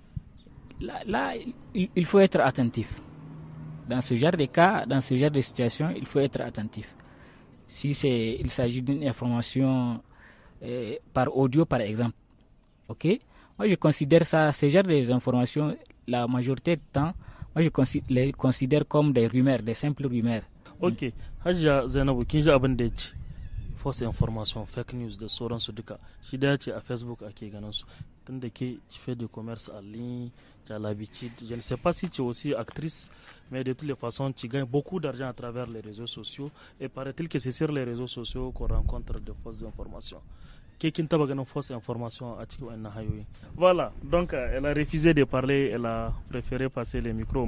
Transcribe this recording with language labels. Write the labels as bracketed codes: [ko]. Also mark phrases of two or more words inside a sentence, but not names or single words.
[fr] Là, il faut être attentif. Dans ce genre de cas, dans ce genre de situation, il faut être attentif. Si il s'agit d'une information par audio, par exemple, ok? Moi, je considère ça, ce genre d'informations, la majorité du temps, moi, je les considère comme des rumeurs, des simples rumeurs. [ha] Ok. Hajja Zainabu, kin ji abin da ya ce [en] false information, fake news [ha] da sauransu duka. Shi da ya ce a Facebook ake ganin su. Tunda ke [fr] tu fais du commerce en ligne, tu as l'habitude. Je ne sais pas si tu es aussi actrice, mais de toutes les façons, tu gagnes beaucoup d'argent à travers les réseaux sociaux. Et paraît-il que c'est sur les réseaux sociaux qu'on rencontre de fausses informations. Fausse information. Voilà, donc elle a refusé de parler, elle a préféré passer les micros.